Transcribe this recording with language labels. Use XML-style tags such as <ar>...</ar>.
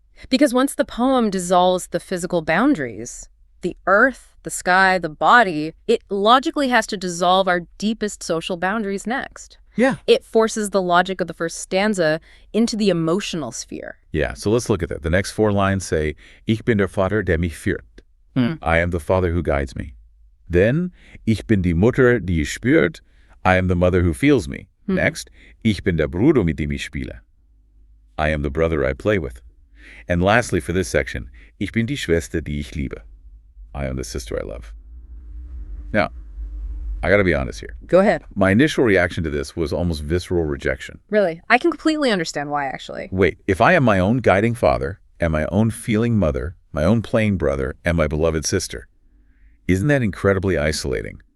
<en>Because once the poem dissolves the physical boundaries, the earth, the sky, the body, it logically has to dissolve our deepest social boundaries next. Yeah. It forces the logic of the first stanza into the emotional sphere. Yeah, so let's look at that. The next 4 lines say,</en> <de>Ich bin der Vater, der mich führt.</de> <en>I am the father who guides me. Then,</en> <de>Ich bin die Mutter, die ich spürt.</de> <en>I am the mother who feels me. Next,</en> <de>Ich bin der Bruder, mit dem ich spiele.</de> <en>I am the brother I play with. And lastly, for this section,</en> <de>Ich bin die Schwester, die ich liebe.</de> <en>I am the sister I love. Now, I gotta be honest here. Go ahead. My initial reaction to this was almost visceral rejection. Really? I can completely understand why, actually. Wait, if I am my own guiding father, and my own feeling mother, my own playing brother, and my beloved sister, isn't that incredibly isolating?</en>